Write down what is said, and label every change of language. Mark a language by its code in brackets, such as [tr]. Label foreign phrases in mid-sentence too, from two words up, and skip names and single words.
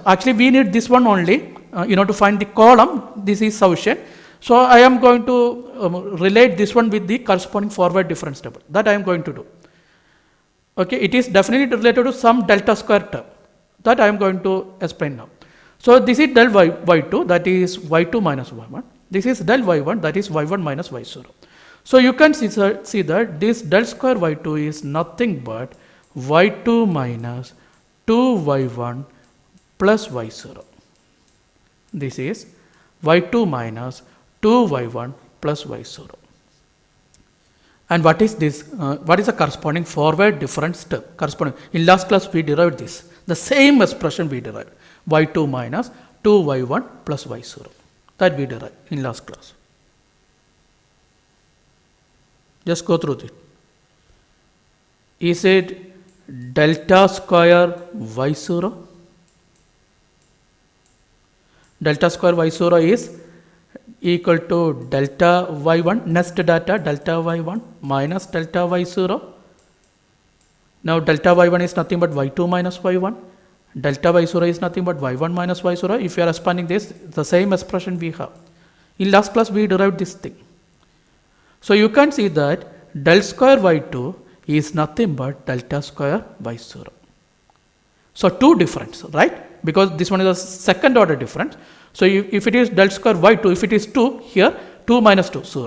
[en] Actually, we need this one only, to find the column. This is sufficient. So I am going to relate this one with the corresponding forward difference table. That I am going to do. Okay, it is definitely related to some delta square term. That I am going to explain now. So this is del y2, that is y2 minus y1. This is del y1, that is y1 minus y0. So you can see that this del square y2 is nothing but y2 minus 2y1 plus y0. This is y2 minus 2y1 plus y0. And what is this? What is the corresponding forward difference term? Corresponding. In last class we derived this. The same expression we derived. Y2 minus 2y1 plus y0. That we derived in last class. Just go through it. Is it delta square y0? Delta square y0 is equal to delta y1, next data delta y1 minus delta y0. Now delta y1 is nothing but y2 minus y1. Delta y0 is nothing but y1 minus y0. If you are expanding this, the same expression we have. In last class we derived this thing. So you can see that del square y2 is nothing but delta square y0. So 2 difference, right? Because this one is a second order difference. So if it is del square y2, if it is 2, here 2 minus 2, 0.